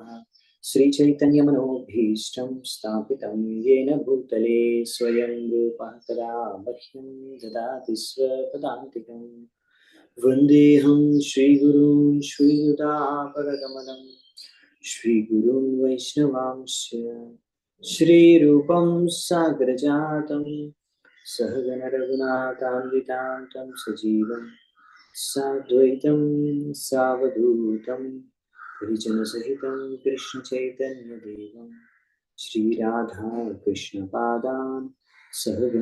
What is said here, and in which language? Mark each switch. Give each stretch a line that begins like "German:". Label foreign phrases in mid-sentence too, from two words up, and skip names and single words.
Sanskrit: శ్రీచైతన్యమనోభీష్టం స్థాపితం యేన భూతలే స్వయం రూపः తదా మह्यं దదాతి స్వపదాంతికం. వందేహం శ్రీగురూన్ శ్రీయుతాపరగమనం శ్రీగురూన్ వైష్ణవాంశ్చ శ్రీరూపం సాగ్రజాతం सहगण रघुनाथान्वितां सजीवं साद्वैतं सावधूतं परिजनसहितं कृष्णचैतन्यदेवं श्रीराधा कृष्णपादान् सहगण